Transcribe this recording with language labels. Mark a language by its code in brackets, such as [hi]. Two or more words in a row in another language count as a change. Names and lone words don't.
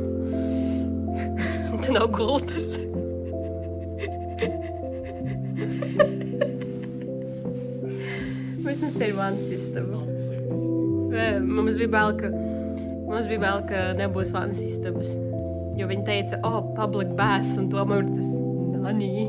[lv] Te nav gultas. Vismaz te ir vannas istaba. Mums bija bail, ka nebūs vannas istabas. Jo viņi teica, [en] public bath, [lv] un tomēr tas nani.